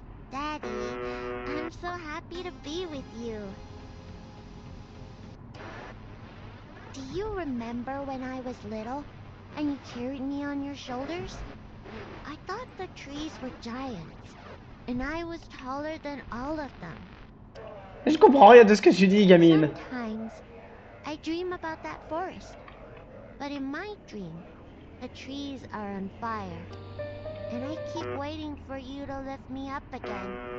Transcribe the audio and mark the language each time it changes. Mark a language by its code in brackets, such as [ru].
[en] Daddy, I'm so happy to be with you. Do you remember when I was little and you carried me on your shoulders? I thought the trees were giants and I was taller than all of them. [fr] Je comprends rien de ce que tu dis, gamine. [en] Sometimes I dream about that forest, but in my dream, the trees are on fire, and I keep waiting for you to lift me up again.